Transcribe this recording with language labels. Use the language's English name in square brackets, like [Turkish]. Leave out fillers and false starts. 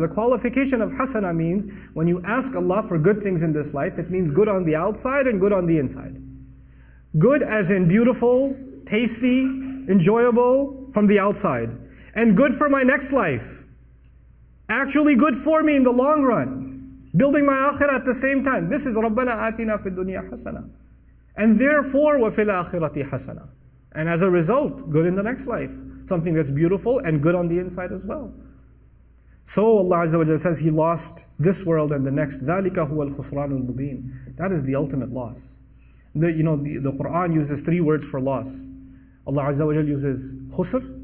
[English] The qualification of hasana means, when you ask Allah for good things in this life, it means good on the outside and good on the inside. Good as in beautiful, tasty, enjoyable from the outside. And good for my next life. Actually good for me in the long run. Building my akhirah at the same time. This is [Arabic] رَبَّنَا آتِنَا فِي الدُّنْيَا حَسَنَةً. [English] And therefore, [Arabic] وَفِي الْآخِرَةِ حَسَنَةً. [English] And as a result, good in the next life. Something that's beautiful and good on the inside as well. So Allah Azza wa Jalla says He lost this world and the next. [Arabic] ذَلِكَ هُوَ الْخُسْرَانُ الْمُبِينُ. [English] That is the ultimate loss. The Quran uses 3 words for loss. Allah Azza wa Jalla uses khusr.